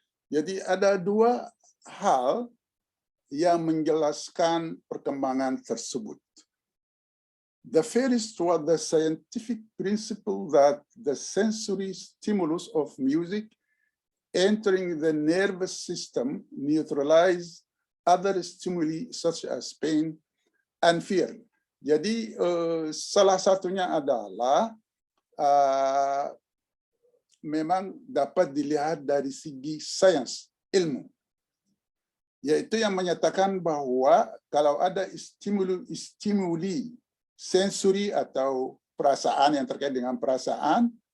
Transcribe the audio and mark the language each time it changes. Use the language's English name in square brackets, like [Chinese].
[Indonesian] Jadi ada dua hal yang menjelaskan perkembangan tersebut. [English] The first was the scientific principle that the sensory stimulus of music entering the nervous system neutralize other stimuli such as pain and fear. [Indonesian] Jadi salah satunya adalah memang dapat dilihat dari segi sains, ilmu, yaitu yang menyatakan bahwa kalau ada stimuli sensori atau perasaan yang terkait dengan perasaan,